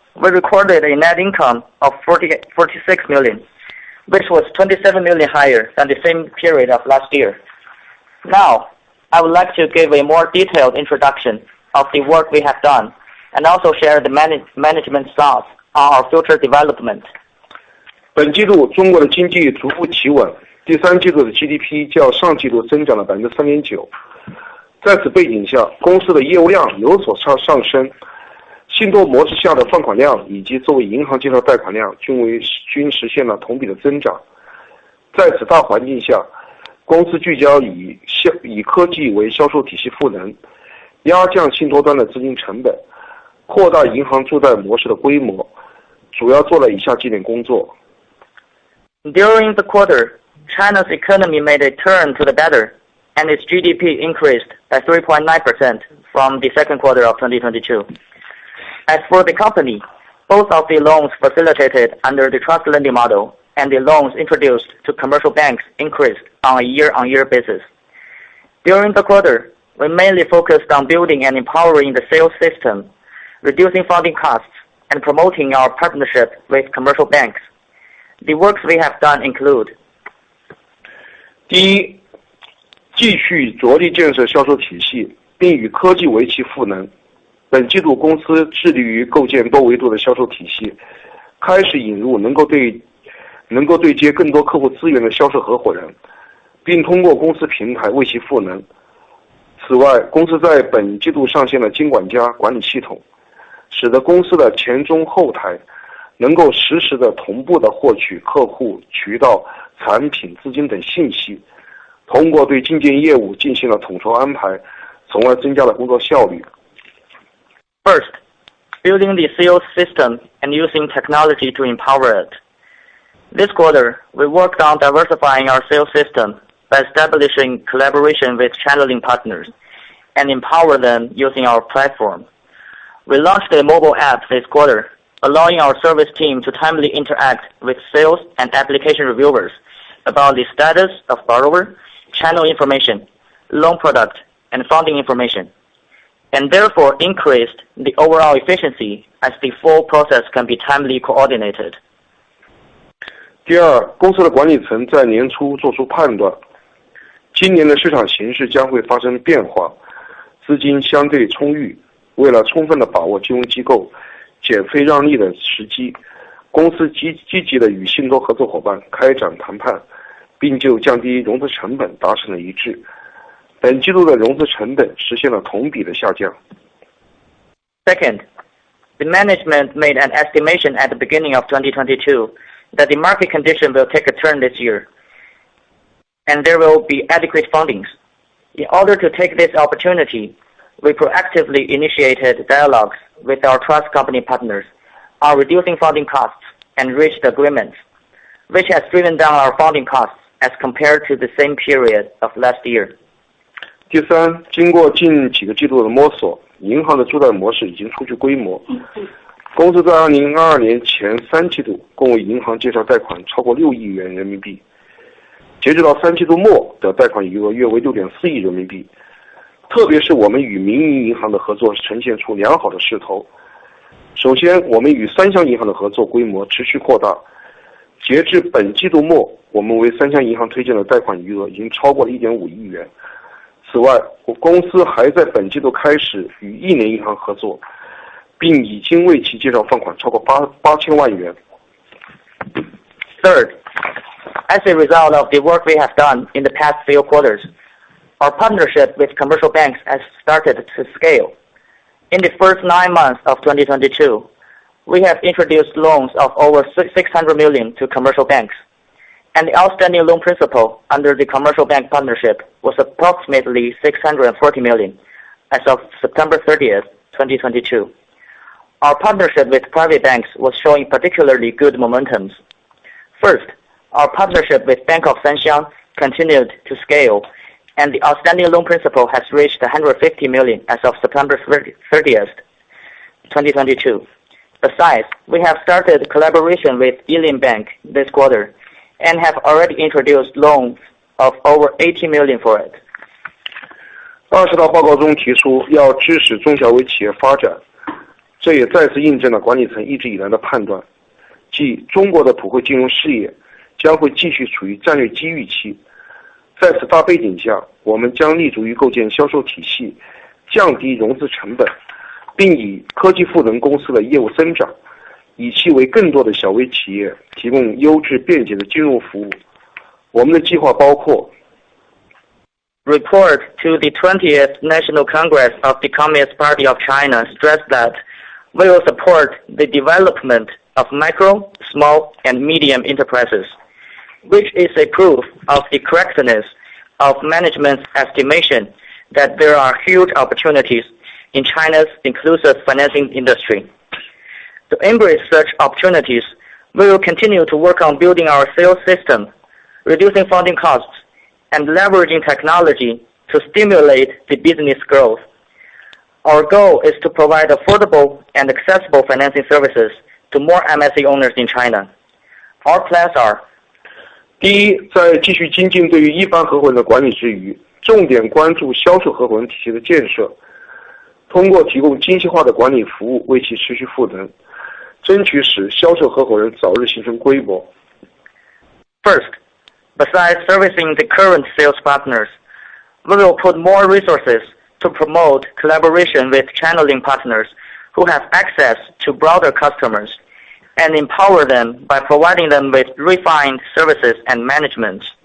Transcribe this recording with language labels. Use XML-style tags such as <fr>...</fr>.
<en>we recorded a net income of 46 million, which was 27 million higher than the same period of last year. Now, I would like to give a more detailed introduction of the work we have done and also share the management thoughts on our future development.</en> <zh>本季度中国的经济逐步企稳，第三季度的 GDP 较上季度增长了 3.9%。在此背景下，公司的业务量有所上升，信托模式下的放款量以及作为银行介绍贷款量均实现了同比的增长。在此大环境下，公司聚焦以科技为销售体系赋能，压降信托端的资金成本，扩大银行助贷模式的规模，主要做了以下几点工作。</zh> <en>During the quarter, China's economy made a turn to the better, and its GDP increased by 3.9% from the second quarter of 2022. As for the company, both of the loans facilitated under the trust lending model and the loans introduced to commercial banks increased on a year-on-year basis. During the quarter, we mainly focused on building and empowering the sales system, reducing funding costs, and promoting our partnership with commercial banks. The works we have done include:</en> <zh>第一，继续着力建设销售体系，并与科技为其赋能。本季度公司致力于构建多维度的销售体系，开始引入能够对接更多客户资源的销售合伙人，并通过公司平台为其赋能。此外，公司在本季度上线了金管家管理系统，使得公司的前中后台能够实时的同步的获取客户、渠道、产品、资金等信息，通过对进件业务进行了统筹安排，从而增加了工作效率。</zh> <en>First, building the sales system and using technology to empower it. This quarter, we worked on diversifying our sales system by establishing collaboration with channeling partners and empower them using our platform. We launched a mobile app this quarter, allowing our service team to timely interact with sales and application reviewers about the status of borrower, channel information, loan product, and funding information, and therefore increased the overall efficiency as the full process can be timely coordinated.</en> <zh>第二，公司的管理层在年初做出判断，今年的市场形势将会发生变化，资金相对充裕，为了充分的把握金融机构减费让利的时机，公司积极的与信托合作伙伴开展谈判，并就降低融资成本达成了一致。本季度的融资成本实现了同比的下降。</zh> <en>Second, the management made an estimation at the beginning of 2022 that the market condition will take a turn this year, and there will be adequate fundings. In order to take this opportunity, we proactively initiated dialogues with our trust company partners on reducing funding costs and reached agreements, which has driven down our funding costs as compared to the same period of last year.</en> <zh>第三，经过近几个季度的摸索，银行的助贷模式已经初具规模。公司在2022年前3季度共为银行介绍贷款超过6亿元人民币，截止到3季度末的贷款余额约为 6.4 亿人民币。特别是我们与民营银行的合作呈现出良好的势头。首先，我们与3乡银行的合作规模持续扩大，截至本季度末，我们为3乡银行推荐的贷款余额已经超过了 1.5 亿元。此外，公司还在本季度开始与一年银行合作，并已经为其介绍放款超过8000万元。</zh> <en>Third, as a result of the work we have done in the past few quarters, our partnership with commercial banks has started to scale. In the first 9 months of 2022, we have introduced loans of over 600 million to commercial banks, and the outstanding loan principal under the commercial bank partnership was approximately 640 million as of September 30th, 2022. Our partnership with private banks was showing particularly good momentum. First, our partnership with Bank of Sanxiang continued to scale, and the outstanding loan principal has reached 150 million as of September 30th, 2022. Besides, we have started collaboration with Yilin Bank this quarter and have already introduced loans of over 80 million for it.</en> <zh>20道报告中提出要支持中小微企业发展，这也再次印证了管理层一直以来的判断，即中国的普惠金融事业将会继续处于战略机遇期。在此大背景下，我们将立足于构建销售体系，降低融资成本，并以科技赋能公司的业务增长，以期为更多的小微企业提供优质便捷的金融服务。我们的计划包括</zh> <en>Report to the 20th National Congress of the Communist Party of China stressed that we will support the development of micro, small, and medium enterprises, which is a proof of the correctness of management's estimation that there are huge opportunities in China's inclusive financing industry. To embrace such opportunities, we will continue to work on building our sales system, reducing funding costs, and leveraging technology to stimulate the business growth. Our goal is to provide affordable and accessible financing services to more MSE owners in China. Our plans are:</en> <zh>第一，在继续精进对于一般合伙人的管理之余，重点关注销售合伙人体系的建设，通过提供精细化的管理服务为其持续赋能，争取使销售合伙人早日形成规模。</zh> <en>First, besides servicing the current sales partners, we will put more resources to promote collaboration with channeling partners who have access to broader customers and empower them by providing them with refined services and management.</en>